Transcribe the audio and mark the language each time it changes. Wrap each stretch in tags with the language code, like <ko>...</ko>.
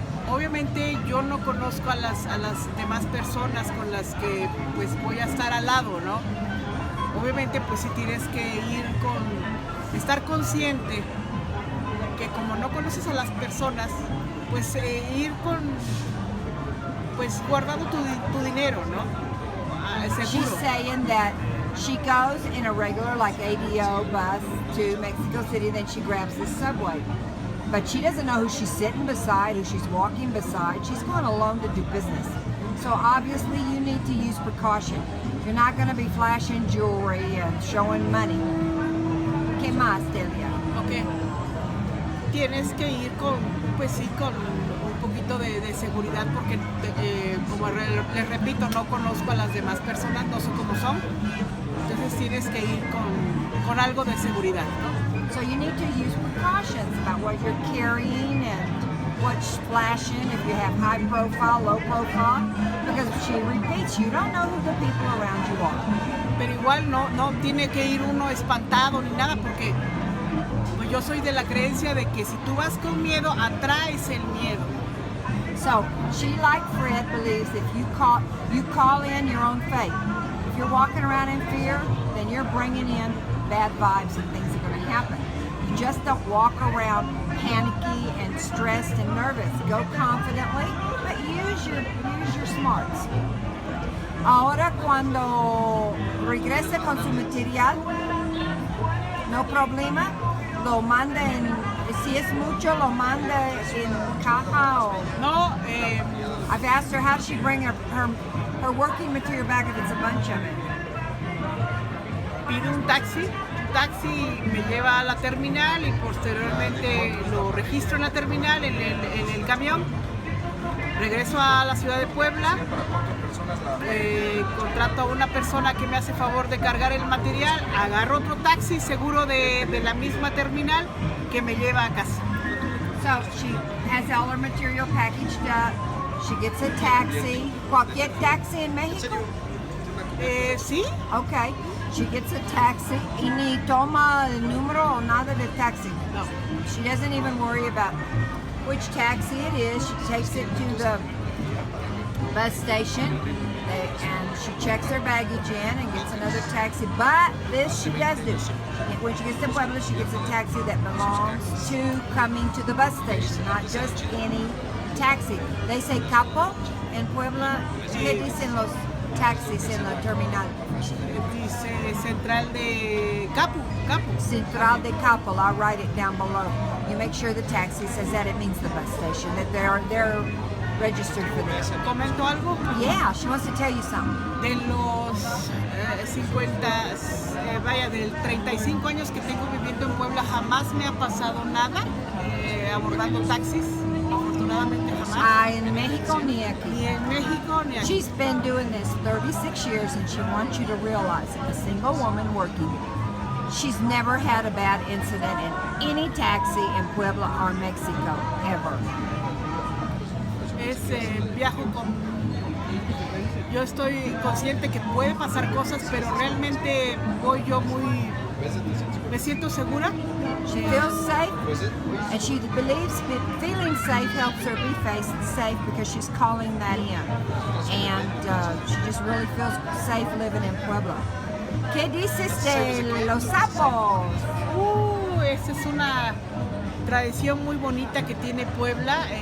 <es>Obviamente yo no conozco a las demás personas con las que pues voy a estar al lado, ¿no? Obviamente pues sí tienes que estar consciente que como no conoces a las personas, pues ir pues guardando tu dinero, ¿no? Seguro.</es> <en>She's saying that she goes in a regular like ADO bus to Mexico City, then she grabs the subway. But she doesn't know who she's sitting beside, who she's walking beside. She's going alone to do business. So obviously you need to use precaution. You're not going to be flashing jewelry and showing money.</en> <es>¿Qué más, Delia?</es> <en>Ok.</en> <es>Tienes que ir con un poquito de seguridad porque, como les repito, no conozco a las demás personas, no sé cómo son. Entonces tienes que ir con algo de seguridad, ¿no?</es> <en>So you need to use precautions about what you're carrying and what's flashing, if you have high profile, low profile, because she repeats, you don't know who the people around you are.</en> <es>Pero igual no tiene que ir uno espantado ni nada porque pues yo soy de la creencia de que si tú vas con miedo, atraes el miedo.</es> <en>So she, like Fred, believes if you call in your own fate. If you're walking around in fear, then you're bringing in bad vibes and things are going to happen. You just don't walk around panicky and stressed and nervous. Go confidently, but use your smarts.</en> <es>Ahora cuando regrese con su material, no problema, lo manda si es mucho, lo manda en caja o... No,</es> <en>I've asked her how she bring her working material back if it's a bunch of it.</en> <es>pido un taxi me lleva a la terminal y posteriormente lo registro en la terminal, en el camión. Regreso a la ciudad de Puebla, contrato a una persona que me hace favor de cargar el material, agarro otro taxi seguro de la misma terminal que me lleva a casa.</es> <en>So she has all her material packaged up. She gets a taxi.</en> <es>¿Cualquier taxi en México? Sí,</es> <en>Okay. She gets a taxi</en> <es>y ni toma el número o nada de taxi. no.</es> <en>She doesn't even worry about which taxi it is. She takes it to the bus station and she checks her baggage in and gets another taxi. But this she does do. When she gets to Puebla, she gets a taxi that belongs to coming to the bus station, not just any taxi. They say capo en Puebla.</en> <es>¿Qué dicen los taxis en la terminal? Dice central de Capu.</es> <en>Central de Capo. I'll write it down below. You make sure the taxi says that, it means the bus station, that they're registered for this.</en> <es>¿Comento algo?</es> <en>Yeah, she wants to tell you something.</en> <es>De los 35 años que tengo viviendo en Puebla, jamás me ha pasado nada abordando taxis, afortunadamente jamás. En México ni aquí. Ni en México ni aquí.</es> <en>She's been doing this 36 years and she wants you to realize that a single woman working, she's never had a bad incident in any taxi in Puebla or Mexico, ever.</en> <es>Viajo yo estoy consciente que puede pasar cosas, pero realmente voy yo me siento segura.</es> <en>She feels safe and she believes feeling safe helps her be safe because she's calling that in. And she just really feels safe living in Puebla.</en> <es>¿Qué dices de los sapos? Esa es una tradición muy bonita que tiene Puebla.</es>